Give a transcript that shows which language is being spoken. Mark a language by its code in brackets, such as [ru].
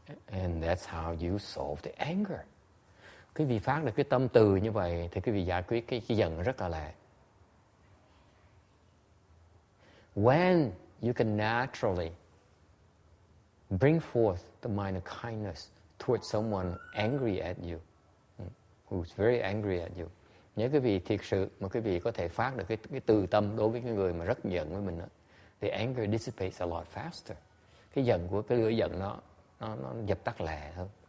[en] And that's how you solve the anger. [vi] Quý vị phát được cái tâm từ như vậy thì quý vị giải quyết cái giận rất là lẹ. [en] When you can naturally bring forth the mind of kindness towards someone angry at you, who's very angry at you. [vi] Nếu quý vị thiệt sự mà quý vị có thể phát được cái từ tâm đối với cái người mà rất giận với mình đó, [en] the anger dissipates a lot faster. [vi] Cái giận của cái lửa giận nó dập tắt lẹ hơn.